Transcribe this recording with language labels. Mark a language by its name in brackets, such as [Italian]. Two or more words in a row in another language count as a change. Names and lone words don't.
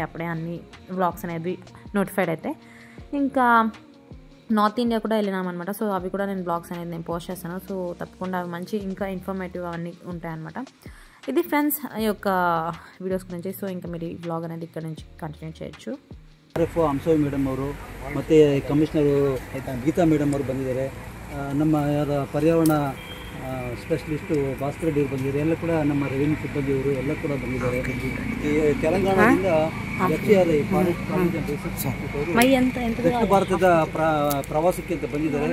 [Telugu] అప్పుడే అన్ని వ్లాగ్స్ అనేది నోటిఫైడ్ అయితే. ఇంకా నార్త్ ఇండియా కూడా వెళ్ళినామన్నమాట. సో అవి కూడా నేను వ్లాగ్స్ అనేది నేను పోస్ట్ చేస్తాను. సో తప్పకుండా అవి మంచి ఇంకా ఇన్ఫర్మేటివ్ అవన్నీ ఉంటాయన్నమాట. ఇది ఫ్రెండ్స్ ఈ యొక్క వీడియోస్ గురించి. సో ఇంకా మీరు ఈ వ్లాగ్ అనేది ఇక్కడ నుంచి కంటిన్యూ చేయొచ్చు. [Kannada] ಹಂಸವಿ ಮೇಡಮ್ ಅವರು ಮತ್ತು ಕಮಿಷನರು ಗೀತಾ ಮೇಡಮ್ ಅವರು ಬಂದಿದ್ದಾರೆ. ನಮ್ಮ ಯಾರ ಪರ್ಯಾವರಣ ಸ್ಪೆಷಲಿಸ್ಟು ಭಾಸ್ಕರ್ ಡಿ ಬಂದಿದ್ದಾರೆ. ಎಲ್ಲ ಕೂಡ ನಮ್ಮ ರೆವಿನ್ಯೂ ಸಿಬ್ಬಂದಿಯವರು ಎಲ್ಲ ಕೂಡ ಬಂದಿದ್ದಾರೆ. ಈ ತೆಲಂಗಾಣದಿಂದ FCR ಫಾರೆಸ್ಟ್ ಕಾಲೇಜ್ ಅಂಡ್ ರಿಸರ್ಚ್ ಇನ್ಸ್ಟಿಟ್ಯೂಟ್ ದಕ್ಷಿಣ ಭಾರತದ ಪ್ರವಾಸಕ್ಕೆ ಅಂತ ಬಂದಿದ್ದಾರೆ.